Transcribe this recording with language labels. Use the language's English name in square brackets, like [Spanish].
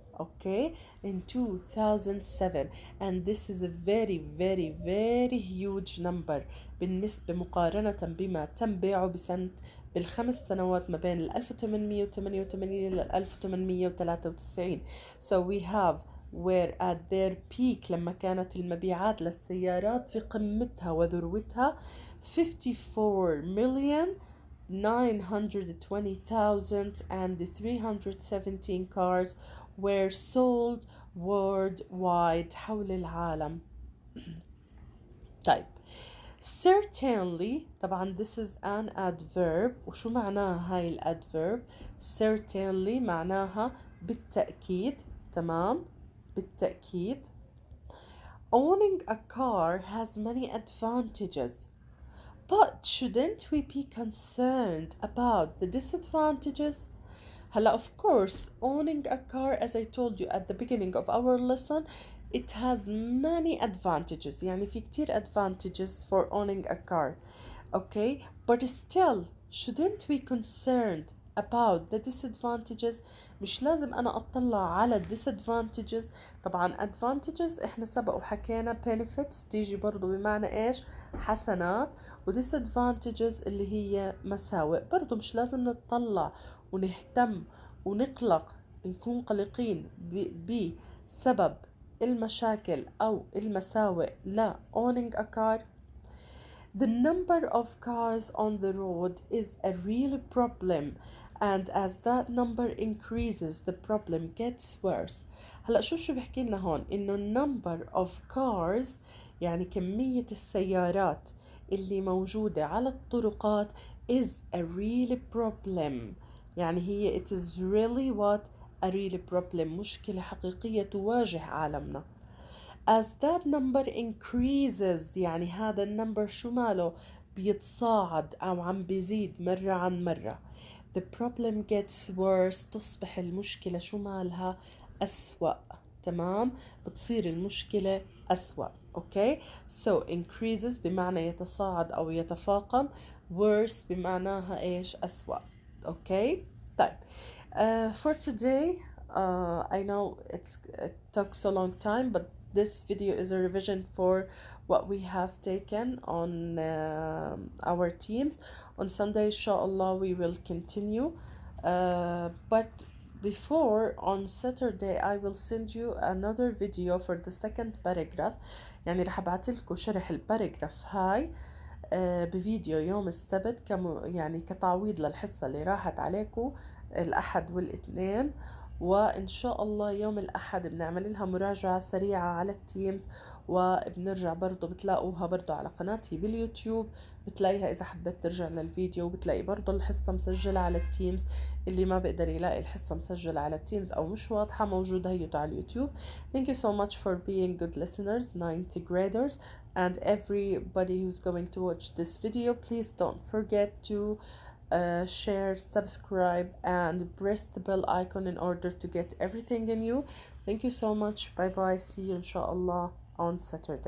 [English] Okay, in 2007, and this is a very huge number [Arabic] بالنسبة مقارنة بما تم بيعه بالخمس سنوات ما بين 1888 ل 1893. [English] So we have were at their peak [Arabic] لما كانت المبيعات للسيارات في قمتها وذروتها [English] 54,920,317 cars were sold worldwide [Arabic] حول العالم. طيب [English] certainly [Arabic] طبعا [English] this is an adverb. [Arabic] وشو معناها هاي الادverb؟ certainly معناها بالتأكيد، تمام، بالتأكيد. [English] Owning a car has many advantages, but shouldn't we be concerned about the disadvantages? [Arabic] هلا [English] of course owning a car, as I told you at the beginning of our lesson, it has many advantages. [Arabic] يعني في كتير [English] advantages for owning a car. Okay, but still shouldn't we concerned about the disadvantages؟ [Arabic] مش لازم أنا أطلع على [English] disadvantages. [Arabic] طبعا advantages إحنا سبق وحكينا benefits بتيجي برضو بمعنى إيش؟ حسنات. و disadvantages اللي هي مساوئ. برضو مش لازم نتطلع ونهتم ونقلق، نكون قلقين بسبب المشاكل أو المساوئ لا [English] owning a car. The number of cars on the road is a real problem, and as that number increases the problem gets worse. [Arabic] هلا شو بحكي لنا هون؟ إنه [English] number of cars [Arabic] يعني كمية السيارات اللي موجودة على الطرقات [English] is a real problem. [Arabic] يعني هي [English] it is really what a real problem، [Arabic] مشكلة حقيقية تواجه عالمنا. [English] As that number increases [Arabic] يعني هذا النمبر شو ماله؟ بيتصاعد أو عم بيزيد مرة عن مرة. [English] The problem gets worse [Arabic] تصبح المشكلة شو مالها؟ أسوأ، تمام؟ بتصير المشكلة أسوأ. Okay, so increases بمعنى يتصاعد أو يتفاقم، worse بمعناها إيش؟ أسوأ. [English] Okay, [Arabic] طيب [English] for today I know it took so long time, but this video is a revision for what we have taken on our teams. On Sunday, inshallah, we will continue. But before, on Saturday, I will send you another video for the second paragraph. [Arabic] يعني رح ابعتلكوا شرح الباراجراف هاي بفيديو يوم السبت يعني كتعويض للحصة اللي راحت عليكم الأحد والاثنين. وإن شاء الله يوم الأحد بنعمل لها مراجعة سريعة على التيمز، وبنرجع برضو بتلاقوها برضو على قناتي باليوتيوب، بتلاقيها إذا حبيت ترجع للفيديو، بتلاقي برضو الحصة مسجلة على التيمز. اللي ما بقدر يلاقي الحصة مسجلة على التيمز أو مش واضحة موجودة هي على اليوتيوب. [English] Thank you so much for being good listeners, 9th graders, and everybody who's going to watch this video. Please don't forget to share, subscribe, and press the bell icon in order to get everything in you. Thank you so much. Bye bye. See you inshallah on Saturday.